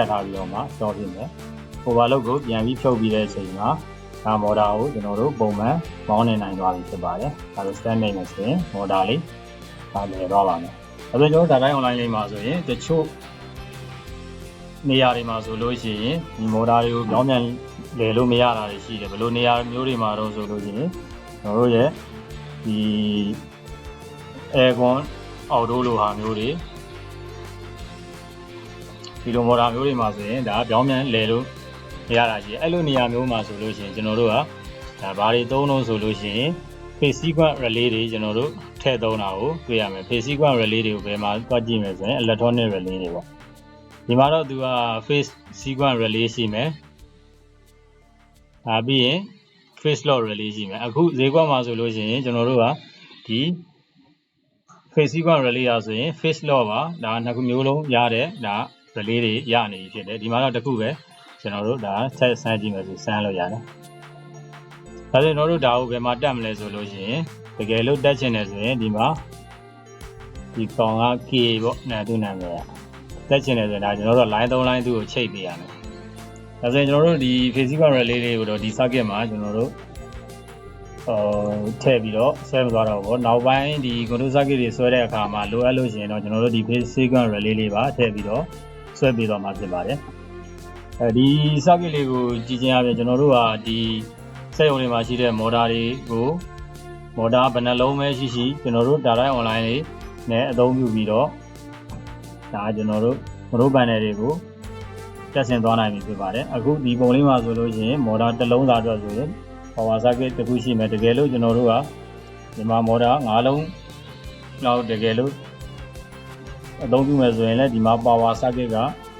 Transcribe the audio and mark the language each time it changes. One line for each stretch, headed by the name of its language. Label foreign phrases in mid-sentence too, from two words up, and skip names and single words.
Burmese: ထားပြီးတော့မှ stop ဖြစ်မယ် overload ကိုပြန်ပြီးဖြုတ်ပြီးတဲ့အချိန်မှာဒါ motor ကိုကျွန်တော်တို့ပုံမှန်ပေါင်းနေနိုင်သွားပြီဖြစ်ပါတယ်ဒါဆို stand နှိပ်မယ်ဆိုရင် motor လေးဒါလဲတော့ပါမယ်ဒါဆိုကျွန်တော်တို့ဒါတိုင်း online လေးမှာဆိုရင်တချို့နေရာတွေမှာဆိုလို့ရှိရင်ဒီ motor တွေကိုပြောင်းပြန်လဲလို့မရတာတွေရှိတယ်ဘယ်လိုနေရာမျိုးတွေမှာတော့ဆိုလို့ရှိရင်ကျွန်တော်တို့ရဲ့ဒီ
English: aircon auto
Burmese: လိုဟာမျိုးတွေဒီလို motor မျိုးတွေမှာဆိုရင်ဒါပြောင်းပြန်လဲလို့မရတာရှိတယ်အဲ့လိုနေရာမျိုးမှာဆိုလို့ရှိရင်ကျွန်တော်တို့ကဒါဘာတွေသုံးလို့ဆိုလို့ရှိရင်
English: phase sequence relay
Burmese: တွေကျွန်တော်တို့ထည့်သုံးတာကိုတွေ့ရမယ်
English: phase sequence relay
Burmese: တွေကိုဘယ်မှာတွက်ကြည့်မယ်ဆိုရင်
English: electronic relay
Burmese: တွေပေါ့ဒီမှာတော့သူက
English: phase sequence relay
Burmese: ရှိမယ်ပြီးရင်
English: phase lock relay
Burmese: ရှိမယ်အခုဈေးကွက်မှာဆိုလို့ ရှိရင်ကျွန်တော်တို့ကဒီ
English: phase sequence relay
Burmese: ရဆိုရင်
English: phase lock
Burmese: ပါဒါနှစ်ခုမျိုးလုံးရတဲ့ဒါ relay တွေရနေပြီဖြစ်တယ်ဒီမှာတော့တစ်ခုပဲကျွန်တော်တို့ဒါဆက်ဆန်းကြည့်မယ်ဆိုစမ်းလို့ရတယ်ဒါဆိုကျွန်တော်တို့ဒါကိုဘယ်မှာတက်မလဲဆိုလို့ရှိရင်တကယ်လို့တက်ချင်တယ်ဆိုရင်ဒီမှာဒီကောင်က K ပေါ့နာ သူ့နာမည်တက်ချင်တယ်ဆိုရင်ဒါကျွန်တော်တို့
English: line 3 line 2
Burmese: ကိုချိတ်ပေးရမယ်ဒါဆိုရင်ကျွန်တော်တို့ဒီ
English: phase sequence relay
Burmese: လေးကိုတော့ဒီ circuit မှာကျွန်တော်တို့ထည့်ပြီးတော့ဆွဲမသွားတော့ဘူးနောက်ပိုင်းဒီ
English: control circuit
Burmese: တွေဆွဲတဲ့အခါမှာလို အပ်လို့ရှိရင်တော့ကျွန်တော်တို့ဒီ
English: phase sequence relay
Burmese: လေးပါထည့်ပြီးတော့ဆွဲပေးတော့မှာဖြစ်ပါတယ်ဒီ circuit လေးကိုကြည့်ချင်းအပြင်ကျွန် တော်တို့ကဒီစက်ရုံတွေမှာရှိတဲ့ motor တွေကို motor ဘယ်နှလုံးပဲရှိရှိကျွန်တော်တို့ဒါတိုင်း online လေးနဲ့အသုံးပြုပြီးတော့ဒါကျွန်တော်တို့
English: control panel
Burmese: တွေကိုတက်ဆင်သွားနိုင်ပြီဖြစ်ပါတယ်အခုဒီပုံလေးမှာဆိုလို့ရှိရင် motor တစ်လုံးသာအတွက်ဆိုရင်
English: power circuit
Burmese: တစ်ခုရှိမယ်တကယ်လို့ကျွန်တော်တို့ကဒီမှာ motor 5လုံးလောက်တကယ်လို့အသုံးပြုမယ်ဆိုရင်လည်းဒီမှာ
English: power circuit
Burmese: က